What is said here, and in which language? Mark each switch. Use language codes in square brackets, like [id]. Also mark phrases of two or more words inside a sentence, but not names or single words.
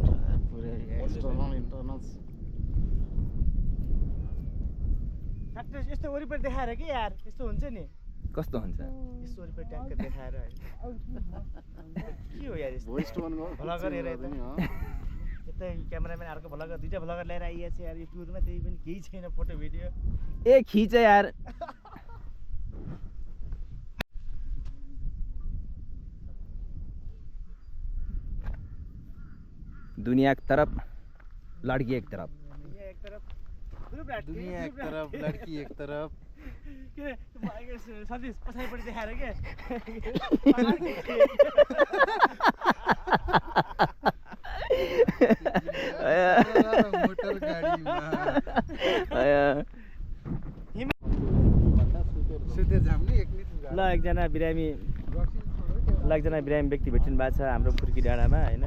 [ne] यस्तो वरिपरि देखाएर कि यार यस्तो हुन्छ नि कस्तो हुन्छ यस्तो वरिपरि ट्याक्क देखाएर के हो यार यस्तो भ्लगर हेर यतै क्यामेराम्यान अर्को भ्लगर दुईटा भ्लगर लिएर आइएछ यार यो टुरमा त्यही पनि केही छैन फोटो भिडियो ए खिच यार [hi] दुनिया एक तरफ लड़की एक तरफ दुनिया एक तरफ लड़की एक तरफ [ne] के सतीश पछाडिपट्टि देखाएर के मोटर गाडीमा सुतेर जाम नि एक मिनेट ल एकजना बिरामी एकजना बिरामी व्यक्ति भेटिनु भएको छ हाम्रो फुर्की डाँडामा होइन।